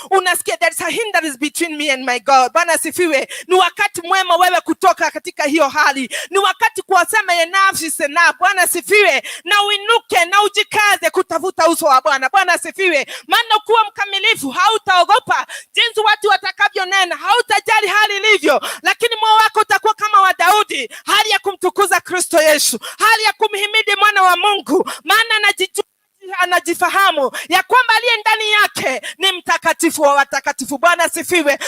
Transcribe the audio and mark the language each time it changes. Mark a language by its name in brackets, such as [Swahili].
[Swahili] Unasikia [English] there is a hindrance between me and my God. [Swahili] Bwana asifiwe. Ni wakati mwema wewe kutoka katika hiyo hali. Ni wakati kuwasema [English] enough is enough. [Swahili] Bwana asifiwe. Na uinuke na ujikaze kutafuta uso wa Bwana. Bwana asifiwe. Maana kuwa mkamilifu, hautaogopa jinsi watu watakavyonena, hautajali hali ilivyo, lakini moyo wako utakuwa kama wa Daudi, hali ya kumtukuza Kristo Yesu, hali ya kumhimidi mwana wa Mungu, maana anajifahamu ya kwamba aliye ndani yake ni mtakatifu wa watakatifu. Bwana asifiwe.